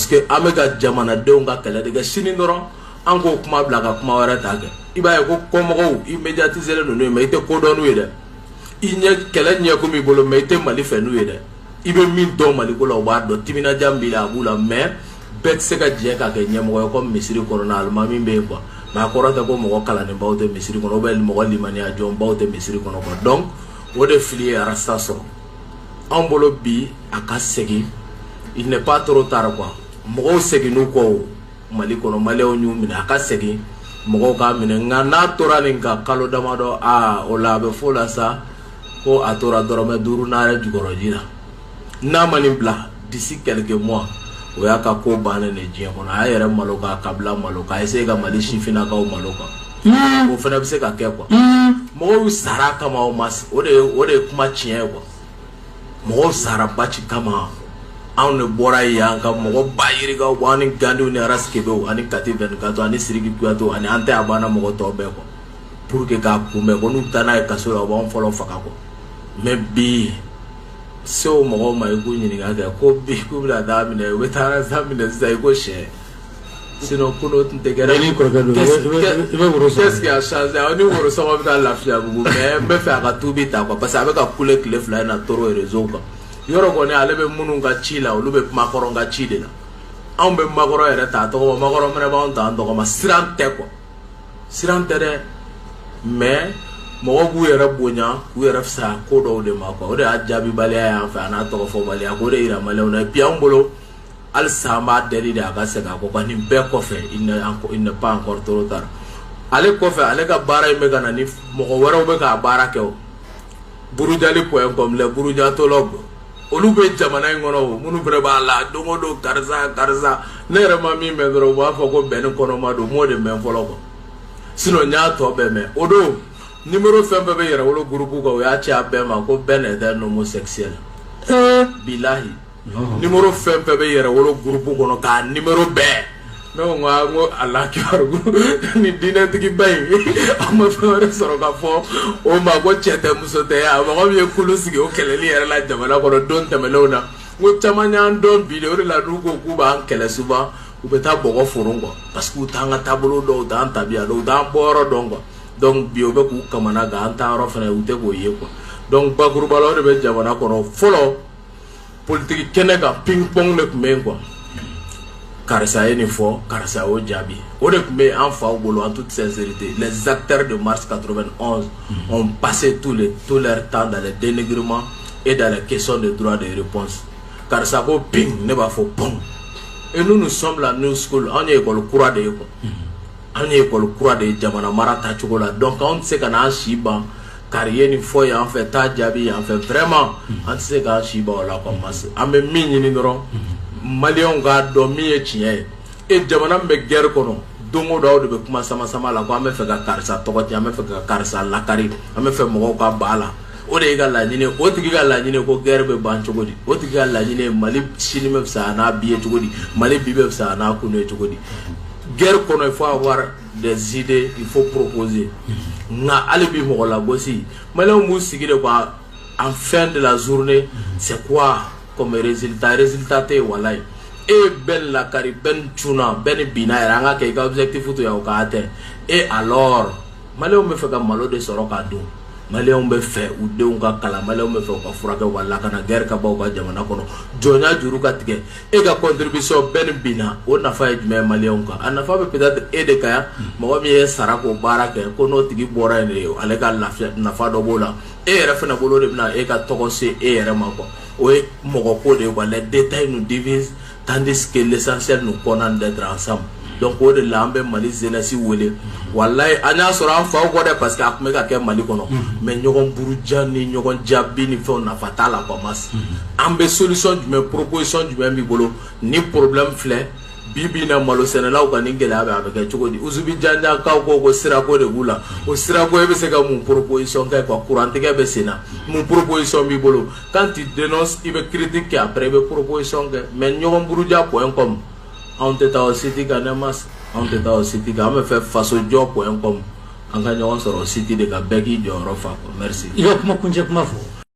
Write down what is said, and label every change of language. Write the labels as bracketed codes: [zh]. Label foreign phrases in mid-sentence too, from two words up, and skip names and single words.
[bm] que an bɛ ka jamanadenw ka kɛlɛ de kɛ sini dɔrɔn an k'o kuma bila ka kuma wɛrɛ ta kɛ i b'a ye ko kɔmɔgɔw i médiatiselen don n'u ye mais i tɛ ko dɔn n'u ye dɛ i ɲɛ kɛlɛ ɲɛ kun b'i bolo mais i tɛ Mali fɛ n'u ye dɛ i bɛ min dɔn Maliko la o b'a dɔn timinadiya min b'i la a b'u la mais bɛɛ tɛ se ka jɛ k'a kɛ ɲɛmɔgɔ ye comme misiri kɔnɔna alimami bɛ yen [fr] quoi mais [bm] a kɔrɔ tɛ ko mɔgɔ kalannenbaw tɛ misiri kɔnɔ [fr] ou bien [bm] mɔgɔ limaniya jɔnbaw tɛ misiri kɔnɔ [fr] quoi donc [bm] o de fili ye arasta sɔrɔ anw bolo bi a ka segin [fr] il n'est pas trop tard quoi [bm] mɔgɔw seginn'u kɔ Mali kɔnɔ maliyɛnw y'u minɛ a ka segin mɔgɔw k'a minɛ nka n'a tora nin kan kalo damadɔ o la a bɛ fɔ o la sa ko a tora dɔrɔmɛ 5 n'a yɛrɛ jukɔrɔ ji la n'a ma nin bila [fr] d'ici quelques mois [bm] o y'a ka ko bannen de diɲɛ kɔnɔ a y'a yɛrɛ malo k'a kabila malo k'a essayer ka Mali sifinnakaw malo quoi o fana bɛ se ka kɛ quoi mɔgɔw sara kama o de ye kuma tiɲɛ ye quoi mɔgɔw sara baci kama anw de bɔra yan ka mɔgɔ ba yirikaw bɔ ani Gandiw ni Araskebɛw ani Kati 24 ani Sidiki Kuyatɛw ani an tɛ a banna mɔgɔ tɔw bɛɛ [fr] quoi pour que [bm] k'a kunbɛn ko n'u taa n'a ye kaso la u b'anw fɔlɔ faga [fr] quoi mais [bm] bi se o mɔgɔw ma i k'u ɲininka kɛ ko bi k'u bɛna taa minɛ u bɛ taa arasta minɛ sisan i ko sɛ sinon ko n'o tun tɛ kɛ [fr] qu'est-ce qui a changé [bm] ni worosɔngɔ bɛ ka lafiya bugu mais n bɛ fɛ a ka tubi ta [fr] quoi parce que [bm] a bɛ ka kule tile 2 in na toro réseau kan yɔrɔ kɔni ale bɛ minnu ka ci la olu bɛ Makɔrɔ ka ci de la anw bɛ Makɔrɔ yɛrɛ ta tɔgɔ ma Makɔrɔ fana b'anw ta an tɔgɔ ma siran tɛ quoi siran tɛ dɛ mais mɔgɔw k'u yɛrɛ bonya k'u yɛrɛ fisaya ko dɔw de ma quoi o de y'a jaabibaliya y'an fɛ a n'a tɔgɔ fɔbaliya k'o de yira maliyɛnw na [fr] et puis [bm] anw bolo halisa an b'a deli de a ka segin a kɔ quoi nin bɛɛ kɔfɛ [fr] il n'est pas encore trop tard [bm] ale kɔfɛ ale ka baara in bɛ ka na ni mɔgɔ wɛrɛw bɛ k'a baara kɛ o burujali.com [fr] les burujatologues [bm] olu be jamana in kɔnɔ minnu fɛnɛ b'a la don o don karisa ne yɛrɛ ma min mɛn dɔrɔn u b'a fɔ ko bɛn kɔnɔma don m'o de mɛn fɔlɔ [fr] quoi sinon [bm] n y'a tɔ bɛɛ mɛn o don numéro fɛn fɛn bɛ yɛrɛ wolo groupe kan o y'a ci a bɛɛ ma ko bɛɛ [fr] n'est un homosexuel [bm] bilahi numéro fɛn fɛn bɛ yɛrɛ wolo groupe kɔnɔ k'a numéro bɛɛ ne ko n ko ala kibaru ni diinɛtigi ba in a ma fɛn wɛrɛ sɔrɔ ka fɔ o ma ko cɛ tɛ muso tɛ a mɔgɔ min ye kulu sigi o kɛlɛli yɛrɛ la jamana kɔnɔ don tɛmɛnlenw na n ko caman y'an dɔn bi de o de la n'u ko k'u b'an kɛlɛ souvent u bɛ taa bɔgɔ foron [fr] quoi parce que [bm] u t'an ka taabolo dɔn u t'an tabiya dɔn u t'an bɔyɔrɔ dɔn [fr] quoi donc [bm] bi o bɛ k'u kamana gan an ta yɔrɔ fɛnɛ u tɛ k'o ye [fr] quoi donc [bm] bakuruba la o de bɛ jamana kɔnɔ fɔlɔ politique kɛnɛ kan ping pong de tun bɛ yen quoi karisa ye nin fɔ karisa y'o jaabi o de tun bɛ an faw bolo [fr] en toute sincérité les acteurs de mars 91 ont passé tout leur temps dans les dénigrements et dans les questions de droit de réponse [bm] karisa ko ping ne b'a fɔ pong [fr] et nous sommes la [en] new school [bm] an ye école kura de ye quoi an ye école kura de ye jamana mara tacogo la donc an tɛ se ka n'an si ban kari ye nin fɔ yan fɛ taa jaabi yan fɛ vraiment an tɛ se k'an si ban o la quoi parce que an bɛ min ɲini dɔrɔn Maliens k'a dɔn min ye tiɲɛ ye e jamana min bɛ guerre kɔnɔ don o don aw de bɛ kuma sama la ko an bɛ fɛ ka karisa tɔgɔ tiɲɛ an bɛ fɛ ka karisa lakari an bɛ fɛ mɔgɔw ka ba la o de ye ka laɲini o tigi ka laɲini ko guerre bɛ ban cogo di o tigi ka laɲini ye Mali sini bɛ fisaya n'a bi ye cogo di Mali bi bɛ fisaya n'a kunu ye cogo di guerre kɔnɔ [fr] il faut avoir des idées il faut proposer [bm] nka hali bi mɔgɔ lagosi Maliens b'u sigi de quoi [fr] en fin de la journée c'est quoi comme résultat [bm] tɛ yen walayi e bɛɛ lakari bɛɛ cunna bɛɛ bina yɛrɛ an ka kɛ i ka objectif to yan o k'a tɛ [fr] et alors [bm] Maliens bɛ fɛ ka malo de sɔrɔ k'a dun Maliens bɛ fɛ u denw ka kalan Maliens bɛ fɛ u ka furakɛ u ka lakana guerre ka bɔ u ka jamana kɔnɔ jɔnya juru ka tigɛ e ka contribution bɛɛ bina o nafa ye jumɛn ye Maliens kan a nafa bɛ peut-être e de kan yan mɔgɔ min ye sara k'o baara kɛ ko n'o tigi bɔra yen de ale ka lafiya nafa dɔ b'o la e yɛrɛ fɛnɛ bolo de bɛna e ka tɔgɔ se e yɛrɛ ma quoi o ye mɔgɔ ko de ye [fr] quoi les détails nous divisent tandis que l'essentiel nous condamne d'être ensemble [bm] donc o de la an bɛ Mali jeunesse wele walayi an y'a sɔrɔ an faw kɔ dɛ parce que a tun bɛ ka kɛ Mali kɔnɔ mais ɲɔgɔn buruja ni ɲɔgɔn jaabi ni fɛnw nafa t'a la quoi mas an bɛ solution jumɛn proposition jumɛn b'i bolo ni problème filɛ bibi na malo sɛnɛlaw ka ni gɛlɛya bɛ a bɛ kɛ cogo di Usubi Janjakaw ko sirako de b'u la o sirako e bɛ se ka mun proposition kɛ quoi kurantigɛ bɛ sen na mun proposition b'i bolo [fr] quand tu dénonces [bm] i bɛ critique kɛ après i bɛ proposition kɛ mais ɲɔgɔn buruja.com anw tɛ taa o site kan ne mas anw tɛ taa o site kan an bɛ fɛ fasojɔ.com an ka ɲɔgɔn sɔrɔ o site de kan bɛɛ k'i jɔyɔrɔ fa [fr] quoi merci. [bm] I ka kuma kuncɛ kuma fɔ.